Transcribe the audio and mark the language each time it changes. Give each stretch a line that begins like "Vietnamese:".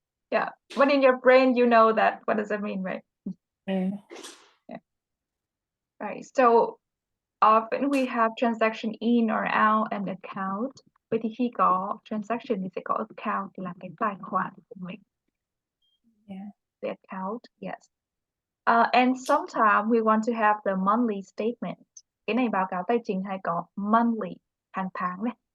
English: Yeah, but in your brain you know that what does it mean, right? Yeah. Right. So often we have transaction in or out and account.
Vietnamese: Vậy thì khi có transaction thì sẽ có account là cái tài khoản của mình.
English: Yeah. The account, yes. And sometimes we want to have the monthly statement.
Vietnamese: Cái này báo cáo tài chính hay có monthly, hàng tháng này.